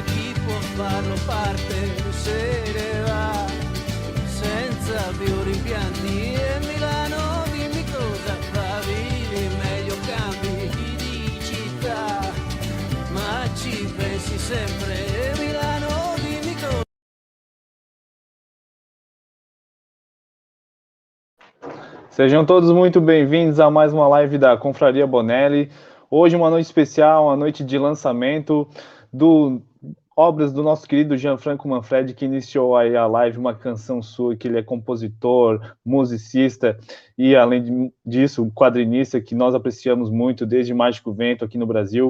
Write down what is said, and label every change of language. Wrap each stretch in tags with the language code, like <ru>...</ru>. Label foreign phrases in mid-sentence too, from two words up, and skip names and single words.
<it>Chi può farlo parte, se ne va senza più rimpianti. E Milano, dimmi cosa fa. Vivi meglio, cambi di città, ma ci pensi sempre. E Milano, dimmi cosa.</it> <pt>Sejam todos muito bem-vindos a mais uma live da Confraria Bonelli. Hoje uma noite especial, uma noite de lançamento obras do nosso querido Gianfranco Manfredi, que iniciou aí a live uma canção sua, que ele é compositor, musicista e, além disso, quadrinista, que nós apreciamos muito desde Mágico Vento aqui no Brasil.</pt>